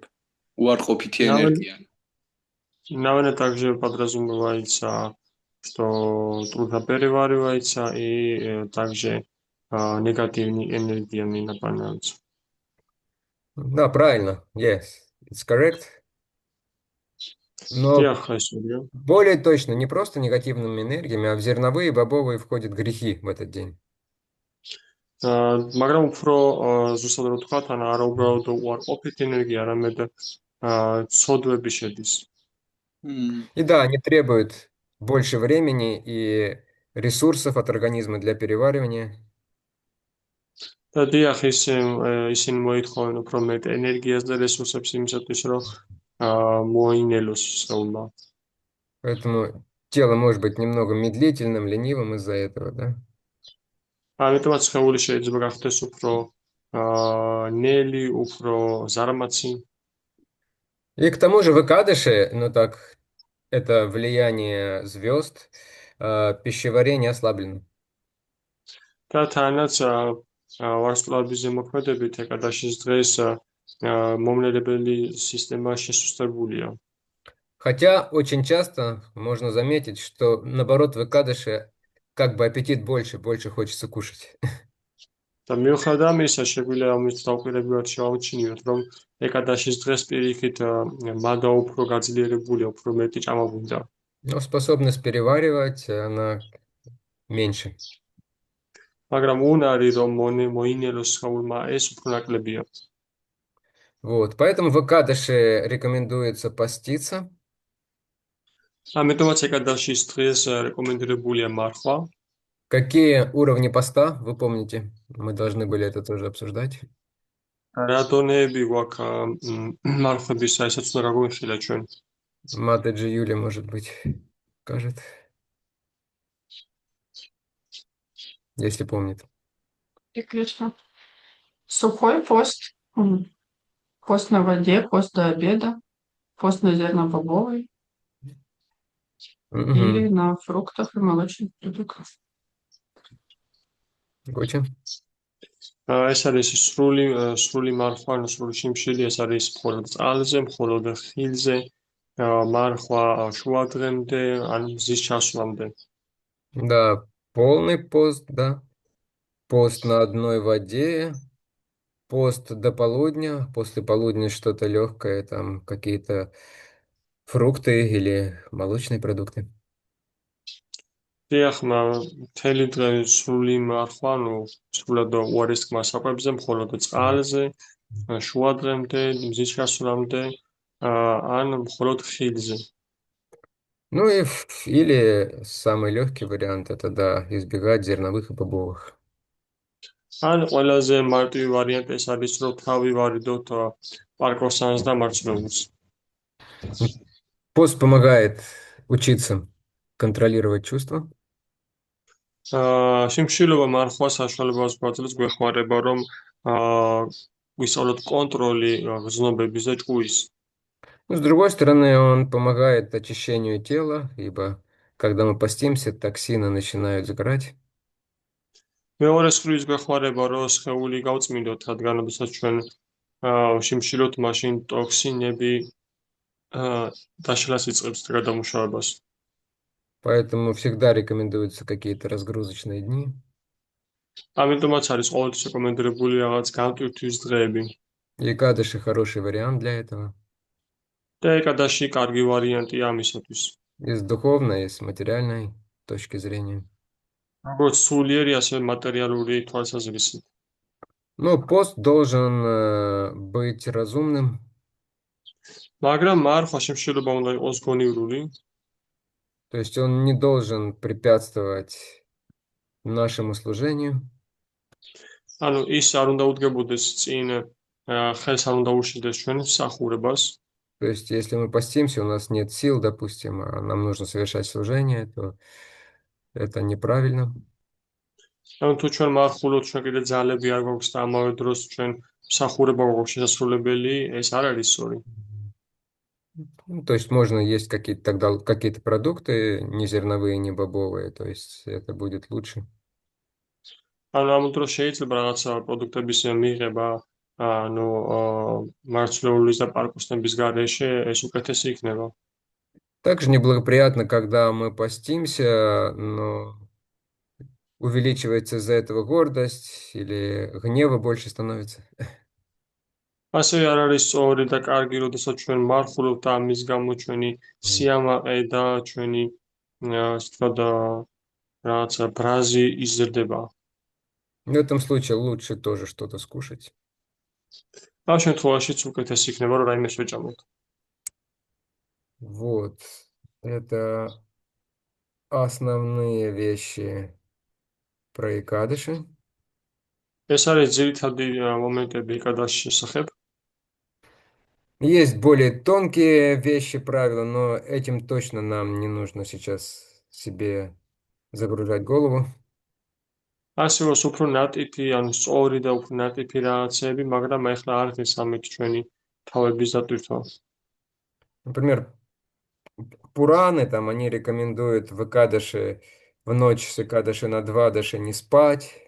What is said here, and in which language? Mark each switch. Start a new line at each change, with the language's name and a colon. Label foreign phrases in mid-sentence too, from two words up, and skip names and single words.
Georgian: უარყოფითი ენერგია.
Russian: Наверное, также подразумевается, что трудно переваривается и также негативными энергиями наполняются. Да, правильно.
English: Yes, it's correct.
Russian: Но более точно, не просто негативными энергиями, а в зерновые и бобовые входят грехи в этот день.
Georgian: მაგრამ უფრო ზუსტად რო ვთქვათ, არა უბრალოდ უარყოფითი ენергია, არამედ ცოდვები შედის.
Russian: И да, они требуют больше времени и ресурсов от организма для переваривания.
Georgian: და დიახ, ისინი მოითხოვენ უფრო მეტ ენერგიას და რესურსებს იმისათვის, რომ მოინელოს სხეულმა.
Russian: Поэтому тело может быть немного медлительным, ленивым из-за этого, да?
Georgian: ამიტომაც სხეული შეიძლება გახდეს უფრო ნელი, უფრო ზარმაცი.
Russian: И к тому же в Икадыше, ну так, это влияние звезд, пищеварение ослаблено.
Georgian: და თანაც ვარსკვლავების ზემოქმედებით ეკადაშის დღეს მომნელებელი система შესუსტებულია.
Russian: Хотя очень часто можно заметить, что наоборот в Икадыше как бы аппетит больше хочется кушать.
Georgian: და მიუხედავად ამისა, შეგვიძლია ამით დავკვირვებულად შევაუჩინოთ, რომ ეკადაშის დღეს პირიქით მადა უფრო გაძლიერებულია, უფრო მეტი ჭამა გვინდა.
Russian: Но способность переваривать, она меньше.
Georgian: მაგრამ უნარი, რომ მოინელოს სხეულმა, ეს უფრო ნაკლებია.
Russian: Вот, поэтому в Икадыше рекомендуется поститься.
Georgian: ამიტომაც ეკადაშის დღეს რეკომენდირებულია მარხვა.
Russian: Какие уровни поста, вы помните? Мы должны были это тоже обсуждать.
Georgian: Радонеби გვაქვს მარხვებისა, ესაც უნდა გაგვიხილა ჩვენ.
Russian: Матеджи Юля, может быть, скажет, если помнит. И Кришна. Сухой пост, пост на воде, пост до обеда, пост на зернобобовой или на фруктах и молочных продуктах. Гоча?
Georgian: ეს არის სრული მარხვა, ანუ სრული შიმშილი, ეს არის მხოლოდ წყალზე, მხოლოდ ხილზე, მარხვა შუა დღემდე, ან მზის ჩასვლამდე.
Russian: Да, полный пост, да. Пост на одной воде, пост до полудня, после полудня что-то легкое, там какие-то фрукты или молочные продукты.
Georgian: დიახ, მთელი დღე სრული მარხვა, ანუ სრულად უარესკმა საკვებზე, მხოლოდ წყალზე, შუა დღემდე, მზის ჩასვლამდე, ან მხოლოდ ხილზე.
Russian: Ну или самый легкий вариант, это да, избегать зерновых и бобовых.
Georgian: ან ყველაზე მარტივი ვარიანტი ეს არის, რომ თავი ვარიდოთ პარკოსანს და მარცვლეულს.
Russian: Пост помогает учиться контролировать чувства.
Georgian: შიმშილობა მარხვა საშუალებას გვაძლევს გვეხმარება, რომ ვისწავლოთ კონტროლი გრძნობების და ჭკუის.
Russian: Ну, с другой стороны, он помогает очищению тела, ибо когда мы постимся, токсины начинают сгорать.
Georgian: მეორე მხრივ გვეხმარება, რომ სხეული გავწმინდოთ, რადგან როდესაც ჩვენ შიმშილობთ, მაშინ ტოქსინები დაშლას იწყებს გადამუშავებას.
Russian: Поэтому всегда рекомендуются какие-то разгрузочные дни.
Georgian: ამიტომაც არის ყოველთვის რეკომენდებული რაღაც გამტვირთვის დღეები.
Russian: И Икадыши хороший вариант для этого.
Georgian: და ეკადაში კარგი ვარიანტია ამისათვის.
Russian: И с духовной, и с материальной точки зрения.
Georgian: როგორც სულიერი, ასევე მატერიალური თვალსაზრისით.
Russian: Но пост должен быть разумным.
Georgian: მაგრამ მარხვა შიმშილობა უნდა იყოს გონივრული.
Russian: То есть он не должен препятствовать нашему служению.
Georgian: ანუ ის არ უნდა უდგებოდეს წინ ხელს არ უნდა უშლიდეს ჩვენ მსახურებას.
Russian: То есть если мы постимся, у нас нет сил, допустим, а нам нужно совершать служение, то это неправильно.
Georgian: ანუ თუ ჩვენ მარხულობთ, ჩვენ კიდე ძალები არ გვაქვს და ამავე დროს ჩვენ მსახურება გვაქვს შესასრულებელი, ეს არ არის სწორი.
Russian: Ну, то есть можно есть какие-то тогда какие-то продукты, не зерновые, не бобовые, то есть это будет лучше.
Georgian: ანუ ამ დროს შეიძლება რაღაცა პროდუქტების მიღება, ანუ მარცვლეულის და პარკოსნების გარეშე ეს უკეთესი იქნება.
Russian: Также неблагоприятно, когда мы постимся, но увеличивается из-за этого гордость или гнева больше становится.
Georgian: ასევე არ არის სწორი და კარგი, როდესაც ჩვენ მარხულობთ და ამის გამო ჩვენი სიამაყე და ჩვენი ასე ვთქვათ რაღაცა ბრაზი იზრდება.
Russian: В этом случае лучше тоже что-то скушать.
Georgian: ამ შემთხვევაშიც უკეთესი იქნება, რომ რაიმეს ვეჭამოთ.
Russian: Вот. Это основные вещи про икадыши.
Georgian: ეს არის ძირითადი მომენტები ეკადაშის შესახებ.
Russian: Есть более тонкие вещи, правила, но этим точно нам не нужно сейчас себе загружать голову.
Georgian: ასევე უფრო ნატიფი, ანუ სწორი და უფრო ნატიფი რაღაცები, მაგრამ ეხლა არ არის ამით ჩვენი თავების დატვირთვა.
Russian: Например, Пураны, там, они рекомендуют в икадыши, в ночь с икадыши на двадыши не спать.